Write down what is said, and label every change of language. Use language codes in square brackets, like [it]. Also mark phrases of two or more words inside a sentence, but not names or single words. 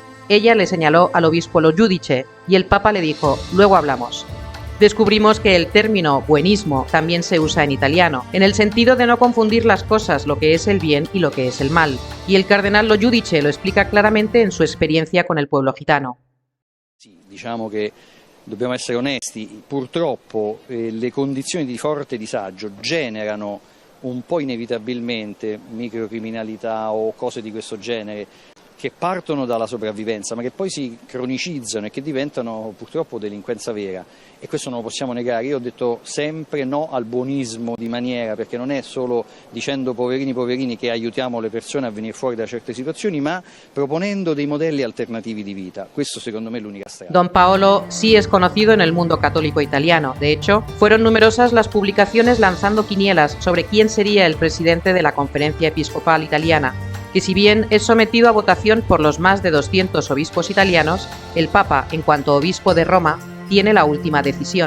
[es] Ella le señaló al obispo Lo Giudice y el Papa le dijo luego hablamos. Descubrimos que el término buenismo también se usa en italiano, en el sentido de no confundir las cosas, lo que es el bien y lo que es el mal. Y el cardenal Lo Giudice lo explica claramente en su experiencia con el pueblo gitano. [it] Sì, diciamo che dobbiamo essere onesti, purtroppo le condizioni di forte disagio generano un po' inevitabilmente microcriminalità o cose di questo genere che partono dalla sopravvivenza ma che poi si cronicizzano e che diventano purtroppo delinquenza vera, e questo non lo possiamo negare. Io ho detto sempre no al buonismo di maniera, perché non è solo dicendo poverini poverini che aiutiamo le persone a venire fuori da certe situazioni, ma proponendo dei modelli alternativi di vita. Questo secondo me è l'unica strada. [es] Don Paolo sí es conocido en el mundo católico italiano. De hecho, fueron numerosas las publicaciones lanzando quinielas sobre quién sería el presidente de la Conferencia Episcopal Italiana, que si bien es sometido a votación por los más de 200 obispos italianos, el Papa, en cuanto obispo de Roma, tiene la última decisión.